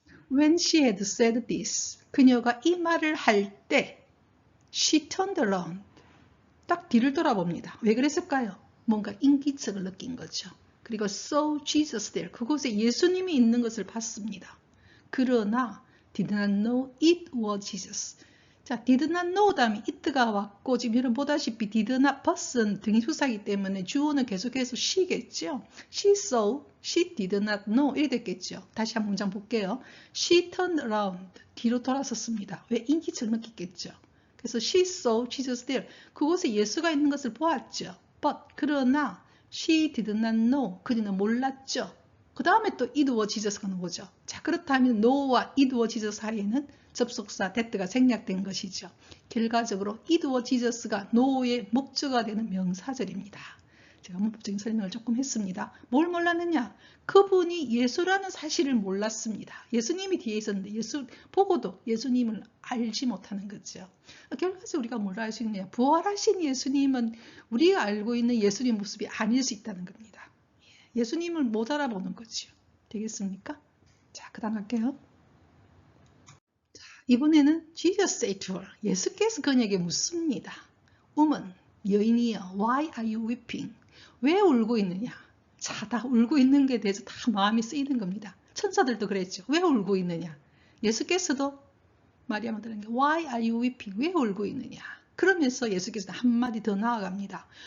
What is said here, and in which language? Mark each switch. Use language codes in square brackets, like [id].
[en] When she had said this, [ko] 그녀가 이 말을 할 때 [en] she turned around, [ko] 딱 뒤를 돌아봅니다. 왜 그랬을까요? 뭔가 인기척을 느낀 거죠. 그리고 [en] saw Jesus there, [ko] 그곳에 예수님이 있는 것을 봤습니다. 그러나 [en] did not know it was Jesus. [ko] 자, [en] did not know [ko] 다음에 [en] it [ko] 가 왔고 지금 여러분 보다시피 [en] did not person [ko] 등이 수사기 때문에 주어는 계속해서 [en] she [ko] 겠죠. [en] She saw, she did not know [ko] 이렇게 됐겠죠. 다시 한 문장 볼게요. [en] She turned around, [ko] 뒤로 돌아섰습니다. 왜? 인기척을 느꼈겠죠. [en] 그래서 she saw Jesus there, [ko] 그곳에 예수가 있는 것을 보았죠. [en] But [ko] 그러나 [en] she did not know, [ko] 그녀는 몰랐죠. 그 다음에 또 [en] it was Jesus [ko] 가 나오죠. 자, 그렇다면 no와 it was Jesus 사이에는 접속사 [en] that [ko] 가 생략된 것이죠. 결과적으로 [en] it was Jesus [ko] 가 no의 목적어가 되는 명사절입니다. 제가 문법적인 설명을 조금 했습니다. 뭘 몰랐느냐? 그분이 예수라는 사실을 몰랐습니다. 예수님이 뒤에 있었는데 예수 보고도 예수님을 알지 못하는 거죠. 결과적으로 우리가 뭘 알 수 있느냐? 부활하신 예수님은 우리가 알고 있는 예수님 모습이 아닐 수 있다는 겁니다. 예수님을 못 알아보는 거죠. 되겠습니까? 자, 그 다음 할게요. 자, 이번에는 [en] Jesus said to her. [ko] 예수께서 그녀에게 묻습니다. [en] Woman, [ko] 여인이여, [en] why are you weeping? [ko] 왜 울고 있느냐? 자, 다 울고 있는 게 대해서 다 마음이 쓰이는 겁니다. 천사들도 그랬죠. 왜 울고 있느냐? 예수께서도 마리아마다에게 [en] Why are you weeping? [ko] 왜 울고 있느냐? 그러면서 예수께서 한마디 더 나아갑니다.